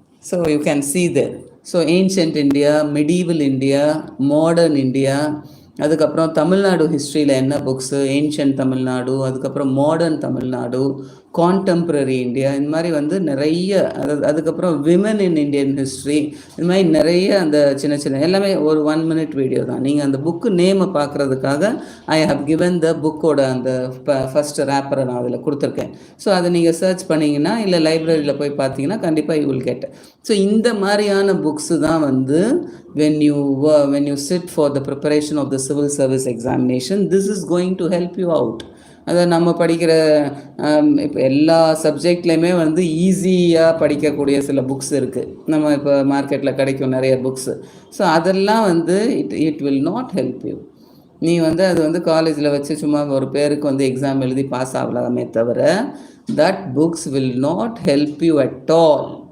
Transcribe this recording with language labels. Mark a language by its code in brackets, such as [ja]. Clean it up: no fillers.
[ta] So you can see there. So ancient India, மெடீவல் India, modern India, அதுக்கப்புறம் தமிழ்நாடு ஹிஸ்ட்ரியில் என்ன books, ancient Tamil Nadu, அதுக்கப்புறம் modern Tamil Nadu, contemporary India, இந்த மாதிரி வந்து நிறைய அதுக்கப்புறம் விமன் இன் இந்தியன் ஹிஸ்ட்ரி, இது மாதிரி நிறைய அந்த சின்ன சின்ன எல்லாமே ஒரு 1 minute வீடியோ தான். நீங்கள் அந்த புக்கு நேமை பார்க்குறதுக்காக [en] I have given [ta] த புக்கோட அந்த ஃபஸ்ட்டு ரேப்பரை நான் அதில் கொடுத்துருக்கேன். ஸோ அதை நீங்கள் சர்ச் பண்ணிங்கன்னா இல்லை லைப்ரரியில் போய் பார்த்தீங்கன்னா கண்டிப்பாக [en] You will get. [ta] ஸோ இந்த மாதிரியான புக்ஸு தான் வந்து [en] when you sit for the preparation of the civil service examination, this is going to help you out. [ta] அதை நம்ம படிக்கிற இப்போ எல்லா சப்ஜெக்ட்லேயுமே வந்து ஈஸியாக படிக்கக்கூடிய சில புக்ஸ் இருக்குது. நம்ம இப்போ மார்க்கெட்டில் கிடைக்கும் நிறைய புக்ஸு. ஸோ அதெல்லாம் வந்து [en] It will not help you. [ta] நீ வந்து அது வந்து காலேஜில் வச்சு சும்மா ஒரு பேருக்கு வந்து எக்ஸாம் எழுதி பாஸ் ஆகலாமே தவிர [en] That books will not help you at all.